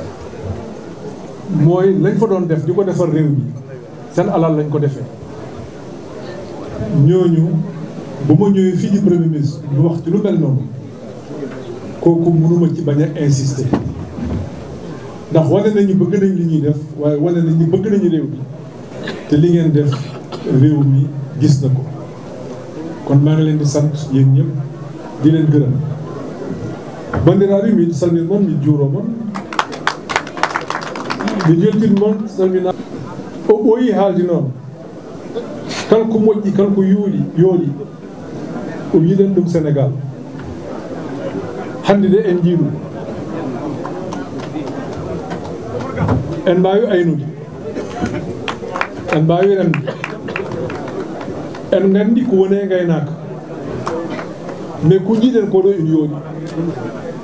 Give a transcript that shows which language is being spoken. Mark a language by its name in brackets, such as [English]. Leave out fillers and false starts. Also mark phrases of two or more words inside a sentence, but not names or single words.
[Wolof] mooy lañ fa doon def di ko defar réew mi seen alal lañ ko defee ñooñu ba ma ñëwee fii di premier ministre ñu wax ci lu mel noonu kooku mënuma ci bañ a insister ndax wane nañu bëgg nañ li ñuy def waaye wane nañu bëgg nañu réew mi te li ngeen def réew mi gis na ko kon maa ngi leen di sant yéen ñëpp di leen gërëm [Fula] bandiraɓe mi salmin moon mi juuro moon mi jeltin moon salmina o ɓooyi haaldi noon kala ko moƴƴi kala ko yooɗi o yiɗen ɗum Sénégal hannde de en jiiɗum en mbaawi aynude en mbaawi remde en nganndi ko woni e ngaynaaka mais ko jiiɗen ko ɗo ina yooɗi